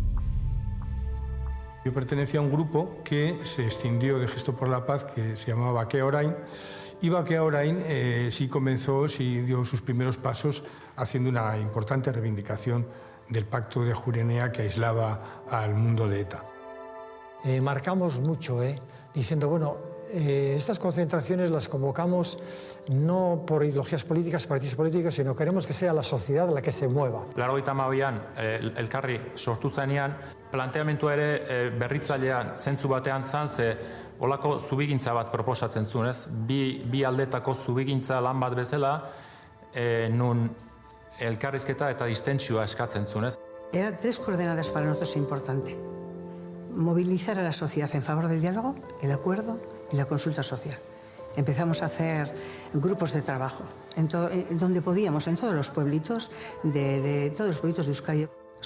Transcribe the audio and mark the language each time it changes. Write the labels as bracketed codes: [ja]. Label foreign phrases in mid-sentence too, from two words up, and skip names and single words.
[es] Yo pertenecía a un grupo que se escindió de Gesto por la Paz, que se llamaba Bakea Orain, y Bakea Orain sí dio sus primeros pasos haciendo una importante reivindicación del pacto de Ajuria Enea que aislaba al mundo de ETA. Marcamos mucho, diciendo, bueno, estas concentraciones las convocamos no por ideologías políticas, partidos políticos, sino queremos que sea la sociedad la que se mueva. [eu] 82an elkarri sortu zenean, planteamentua ere berritzailean zentzu batean zan, ze olako zubigintza bat proposatzen zuen, ez? Bi aldetako zubigintza lan bat bezala, nun elkarrizketa eta distentsioa eskatzen zuen, ez? [es] Eran tres coordenadas para nosotros importantes. Movilizar a la sociedad en favor del diálogo, el acuerdo y la consulta social. Empezamos a hacer grupos de trabajo donde podíamos, en todos los pueblitos de Euskadi.